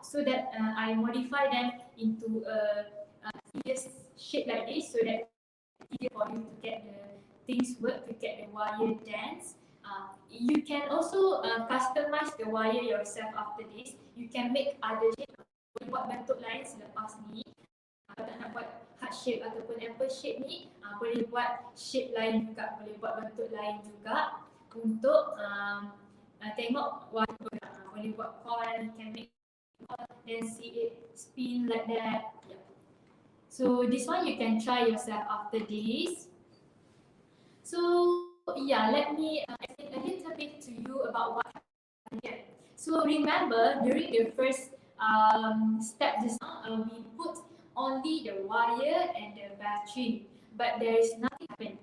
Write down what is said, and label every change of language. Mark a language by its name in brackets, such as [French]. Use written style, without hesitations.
[English] So that I modify them into a serious shape like this, so that it's easier for you to get the things work, to get the wire dance. You can also customize the wire yourself after this. You can make other shape. [Malay] Boleh buat bentuk lain selepas ni. Kalau nak buat heart shape ataupun apple shape ni, boleh buat shape lain juga, boleh buat bentuk lain juga untuk tengok wire bergerak. Boleh buat coil, [English] you can make coil, then see it spin like that. Yeah. So this one you can try yourself after this. So yeah, let me explain a little bit to you about what happened here. So remember, during the first step just now, we put only the wire and the battery, but there is nothing happen.